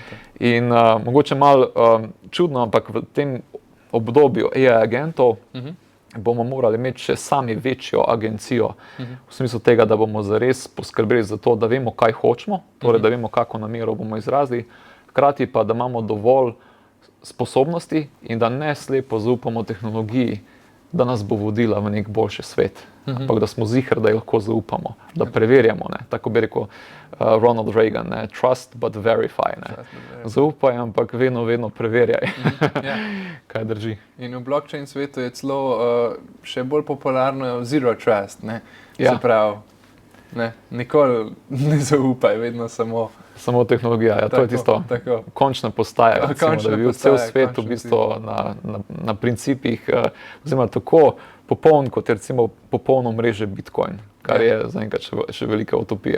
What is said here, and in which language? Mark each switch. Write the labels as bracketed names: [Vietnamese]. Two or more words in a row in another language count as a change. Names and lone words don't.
[Slovenian] In mogoče malo čudno, ampak v tem obdobju AI agentov bomo morali imeti še sami večjo agencijo, v smislu tega, da bomo zares poskrbeli za to, da vemo, kaj hočemo, torej da vemo, kako namero bomo izrazili, hkrati pa, da imamo dovolj sposobnosti in da ne slepo zaupamo tehnologiji, da nas bo vodila v nek boljši svet, ampak da smo ziher, da jo lahko zaupamo, da preverjamo, ne? Tako bi rekel Ronald Reagan, ne? [English] Trust but verify. [Slovenian] Ne? Zaupaj, ampak vedno preverjaj, kaj drži. In v blockchain svetu je celo še bolj popularno [English] zero trust, [Slovenian] ne? Se pravi, ne? Nikoli ne zaupaj, vedno samo tehnologija, ja, to je tisto končna postaja, recimo, da bi bil cel svet v bistvu na principih, oziroma tako popoln, kot je recimo popolno mreže Bitcoin, kar je zaenkrat še velika utopija.